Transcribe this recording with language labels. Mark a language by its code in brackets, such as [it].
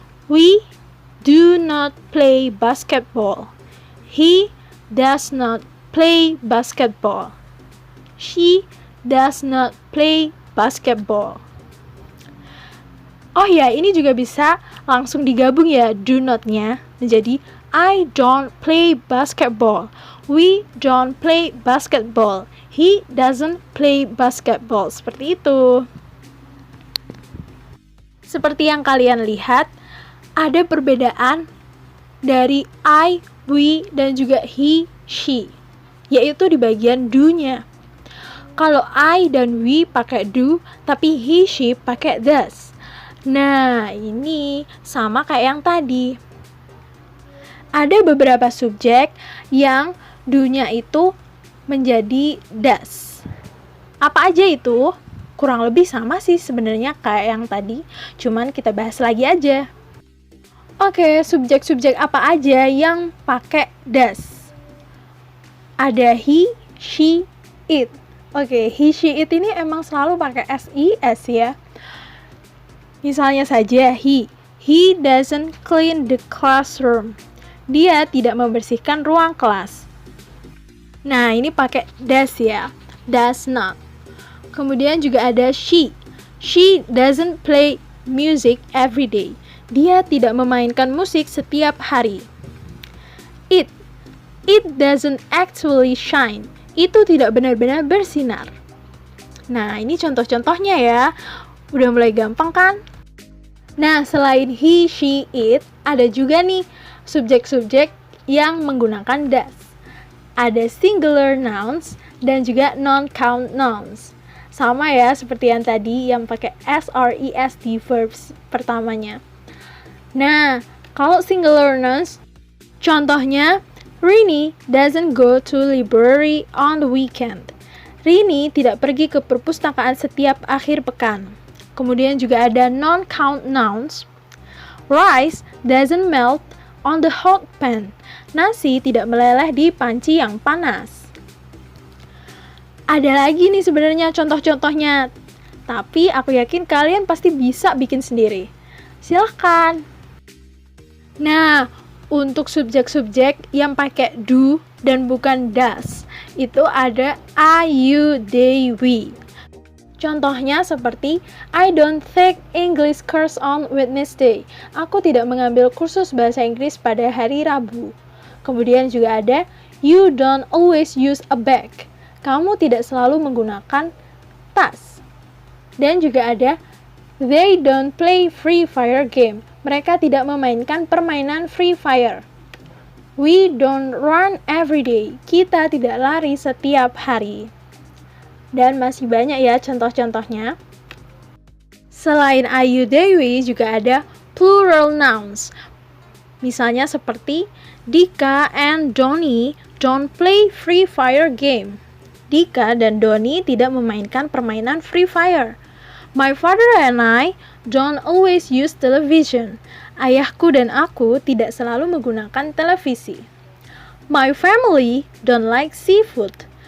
[en] We do not play basketball. He does not play basketball. She does not play basketball. [id] Oh ya, ini juga bisa langsung digabung ya do not-nya menjadi [en] I don't play basketball. We don't play basketball. He doesn't play basketball. [id] Seperti itu. Seperti yang kalian lihat, ada perbedaan dari I, we, dan juga he, she, yaitu di bagian do-nya. Kalau I dan we pakai do, tapi he, she pakai does. Nah, ini sama kayak yang tadi. Ada beberapa subjek yang do-nya itu menjadi does. Apa aja itu? Kurang lebih sama sih sebenarnya kayak yang tadi, cuman kita bahas lagi aja. Oke, subjek-subjek apa aja yang pakai does? Ada he, she, it. Oke, he, she, it ini emang selalu pakai SIS ya. Misalnya saja [en] he doesn't clean the classroom. [id] Dia tidak membersihkan ruang kelas. Nah, ini pakai does ya, does not. Kemudian juga ada [en] she doesn't play music every day. [id] Dia tidak memainkan musik setiap hari. [en] It doesn't actually shine. [id] itu tidak benar-benar bersinar. Nah, ini contoh-contohnya ya. Udah mulai gampang kan? Nah, selain he, she, it, ada juga nih subjek-subjek yang menggunakan das. Ada singular nouns dan juga non-count nouns. Sama ya seperti yang tadi yang pakai s di verbs pertamanya. [en] Nah, kalau singular nouns, contohnya Rini doesn't go to library on the weekend. [id] Rini tidak pergi ke perpustakaan setiap akhir pekan. Kemudian juga ada non-count nouns. [en] Rice doesn't melt on the hot pan. [id] Nasi tidak meleleh di panci yang panas. Ada lagi nih sebenarnya contoh-contohnya. Tapi aku yakin kalian pasti bisa bikin sendiri. Silahkan. Nah, untuk subjek-subjek yang pakai do dan bukan does, itu ada I, you, they, we. Contohnya seperti [en] I don't take English course on Wednesday. [id] Aku tidak mengambil kursus bahasa Inggris pada hari Rabu. Kemudian juga ada [en] you don't always use a bag. [id] Kamu tidak selalu menggunakan tas. Dan juga ada [en] they don't play Free Fire game. [id] Mereka tidak memainkan permainan Free Fire. [en] We don't run every day. [id] Kita tidak lari setiap hari. Dan masih banyak ya contoh-contohnya. Selain I, you, they, we juga ada plural nouns. Misalnya seperti [en] Dika and Donnie don't play Free Fire game. [id] Dika dan Donnie tidak memainkan permainan Free Fire. [en] My father and I don't always use television. [id] Ayahku dan aku tidak selalu menggunakan televisi. My family don't like seafood.